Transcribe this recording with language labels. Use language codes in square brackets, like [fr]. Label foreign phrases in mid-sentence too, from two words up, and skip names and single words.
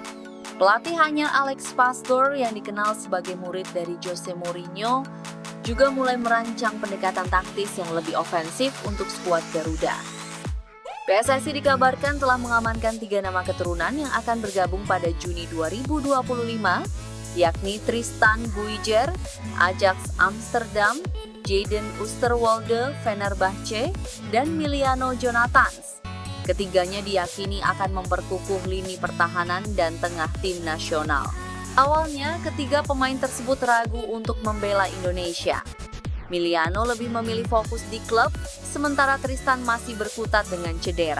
[id] Pelatih hanya Alex Pastoor yang dikenal sebagai murid dari Jose Mourinho juga mulai merancang pendekatan taktis yang lebih ofensif untuk skuad Garuda. PSSI dikabarkan telah mengamankan 3 nama keturunan yang akan bergabung pada Juni 2025, yakni Tristan Buijer, Ajax Amsterdam, Jayden Oosterwolde, Fenerbahce, dan Miliano Jonathans. Ketiganya diyakini akan memperkukuh lini pertahanan dan tengah tim nasional. Awalnya, ketiga pemain tersebut ragu untuk membela Indonesia. Miliano lebih memilih fokus di klub, sementara Tristan masih berkutat dengan cedera.